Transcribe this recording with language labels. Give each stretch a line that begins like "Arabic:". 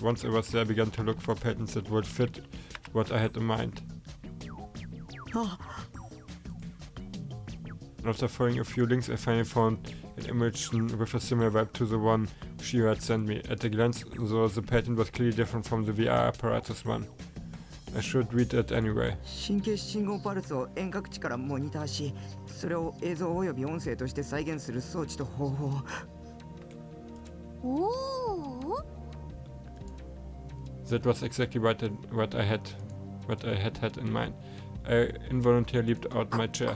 English: Once I was there, I began to look for patents that would fit what I had in mind. After following a few links, I finally found an image with a similar vibe to the one Shira had sent me. At a glance, though, the patent was clearly different from the VR apparatus one. I should read it anyway.
Japanese: 神経信号パルスを遠隔地からモニターし、それを映像および音声として再現する装置と方法。おお。
English: That was exactly what I had had in mind. I involuntarily leaped out my chair.